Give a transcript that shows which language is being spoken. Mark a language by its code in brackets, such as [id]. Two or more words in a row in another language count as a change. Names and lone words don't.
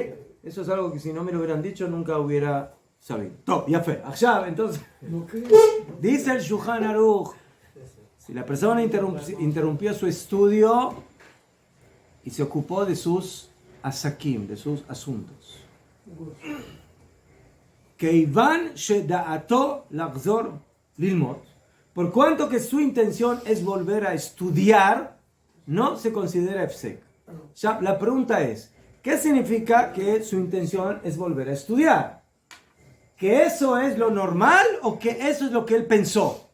[es] Eso es algo que si no me lo hubieran dicho nunca hubiera sabido. Top, ya fue. Allá, entonces, No crees. dice el Shulchan Aruch, si la persona interrumpió su estudio y se ocupó de sus asakim, de sus asuntos. [he] כיון שדעתו לחזור ללמוד, [es] por cuanto que su intención es volver a estudiar, no se considera efsek. Ya, la pregunta es, ¿qué significa que su intención es volver a estudiar? ¿Que eso es lo normal o que eso es lo que él pensó?